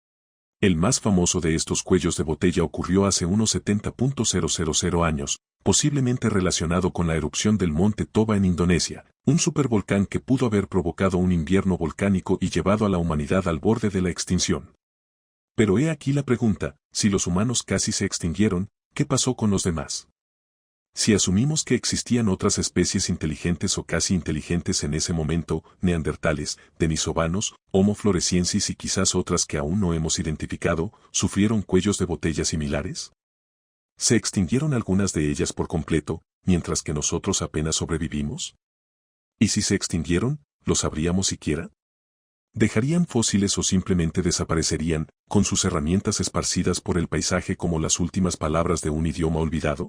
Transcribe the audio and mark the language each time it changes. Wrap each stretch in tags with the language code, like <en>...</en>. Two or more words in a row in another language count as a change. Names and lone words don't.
<es>El más famoso de estos cuellos de botella ocurrió hace unos 70.000 años, posiblemente relacionado con la erupción del monte Toba en Indonesia, un supervolcán que pudo haber provocado un invierno volcánico y llevado a la humanidad al borde de la extinción. Pero he aquí la pregunta, si los humanos casi se extinguieron, ¿qué pasó con los demás? Si asumimos que existían otras especies inteligentes o casi inteligentes en ese momento, neandertales, denisovanos, Homo floresiensis y quizás otras que aún no hemos identificado, ¿sufrieron cuellos de botella similares? ¿Se extinguieron algunas de ellas por completo, mientras que nosotros apenas sobrevivimos? ¿Y si se extinguieron, lo sabríamos siquiera? ¿Dejarían fósiles o simplemente desaparecerían, con sus herramientas esparcidas por el paisaje como las últimas palabras de un idioma olvidado?</es>